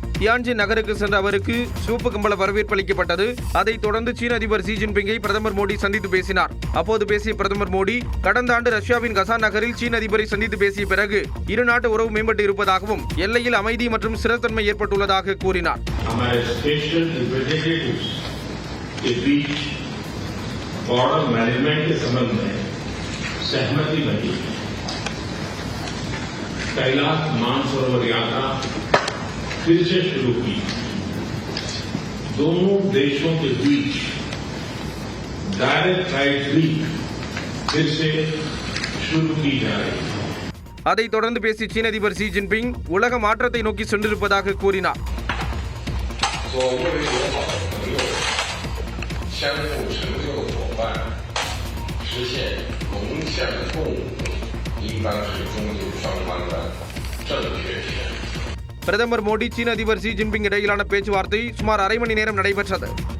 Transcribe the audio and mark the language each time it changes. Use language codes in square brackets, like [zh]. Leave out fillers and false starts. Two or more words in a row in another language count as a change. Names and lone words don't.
[ta] தியான்ஜின் நகருக்கு சென்ற அவருக்கு சிவப்பு கம்பள வரவேற்பு அளிக்கப்பட்டது. அதைத் தொடர்ந்து சீன அதிபர் ஷி ஜின்பிங்கை பிரதமர் மோடி சந்தித்து பேசினார். அப்போது பேசிய பிரதமர் மோடி, கடந்த ஆண்டு ரஷ்யாவின் கசான் நகரில் சீன அதிபரை சந்தித்து பேசிய பிறகு இரு நாட்டு உறவு மேம்பட்டு இருப்பதாகவும் எல்லையில் அமைதி மற்றும் ஸ்திரத்தன்மை ஏற்பட்டுள்ளதாக கூறினார். [en] border management [hi] के संबंध में सहमति बनी। कैलाश मानसरोवर यात्रा फिर से शुरू की। दोनों देशों के बीच [en] direct flight [hi] भी फिर से शुरू की जा रही है. [ta] அதைத் தொடர்ந்து பேசிய சீன அதிபர் ஷி ஜின்பிங் உலக மாற்றத்தை நோக்கி சென்றிருப்பதாக கூறினார். பிரதமர் மோடி சீன அதிபர் ஷி ஜின்பிங் இடையிலான பேச்சுவார்த்தை சுமார் அரை மணி நேரம் நடைபெற்றது.